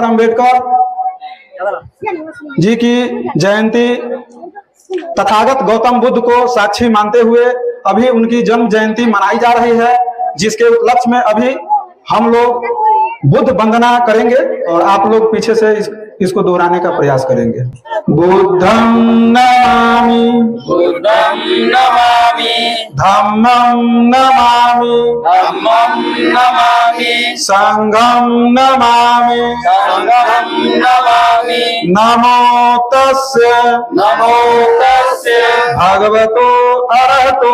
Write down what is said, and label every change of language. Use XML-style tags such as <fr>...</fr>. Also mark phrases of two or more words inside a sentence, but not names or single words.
<hi>अम्बेडकर जी की जयंती तथागत गौतम बुद्ध को साक्षी मानते हुए अभी उनकी जन्म जयंती मनाई जा रही है, जिसके उपलक्ष्य में अभी हम लोग बुद्ध वंदना करेंगे और आप लोग पीछे से इसको दोहराने का प्रयास करेंगे।</hi> <pi>बुद्धं नमामि, बुद्धं नमामि, धम्मं नमामि, धम्मं नमामि, संघं नमामि, संघं नमामि। नमो तस्य भगवतो अरहतो</pi>